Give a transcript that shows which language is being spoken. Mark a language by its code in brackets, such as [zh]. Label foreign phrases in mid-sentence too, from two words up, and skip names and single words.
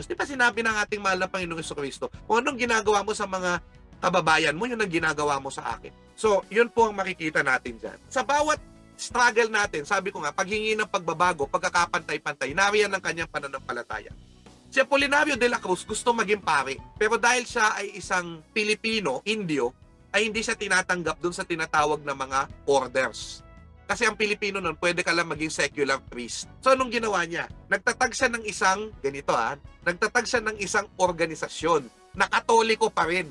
[tl] Di ba sinabi ng ating mahal na Panginoong Jesucristo, kung anong ginagawa mo sa mga kababayan mo, yun ang ginagawa mo sa akin. So, yun po ang makikita natin dyan. Sa bawat struggle natin, sabi ko nga, paghingi ng pagbabago, pagkakapantay-pantay, nariyan ang kanyang pananampalataya. Si Apolinario de la Cruz gusto maging pare, pero dahil siya ay isang Pilipino, Indio, ay hindi siya tinatanggap dun sa tinatawag na mga orders. Kasi ang Pilipino nun, pwede ka lang maging [en] secular priest. [tl] So, anong ginawa niya? Nagtatag siya ng isang, nagtatag siya ng isang organisasyon na Katoliko pa rin.